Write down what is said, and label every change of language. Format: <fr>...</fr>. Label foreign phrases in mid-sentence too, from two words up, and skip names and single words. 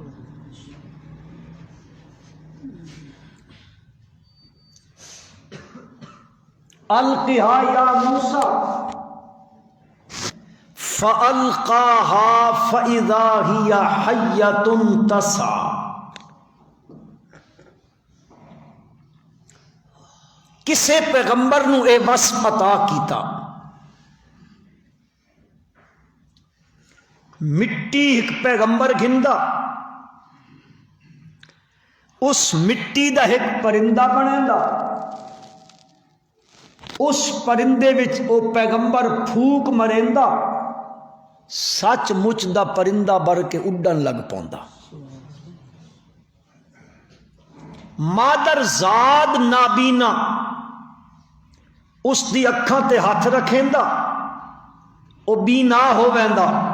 <ar>القها یا موسیٰ فَأَلْقَاهَا فَإِذَا هِيَ حَيَّةٌ تَسْعَى۔</ar> <skr>کسے پیغمبر نو اے وصف عطا کیتا مٹی ایک پیغمبر گھندا اس مٹی دا ایک پرندہ بنیندا، اس پرندے وچ او پیغمبر پھوک مریندا، سچ مچ دا پرندہ بر کے اڈن لگ پوندا۔ مادر زاد نابینا اس دی اکھاں تے ہاتھ رکھیندا او بینا ہو ویندا۔</skr>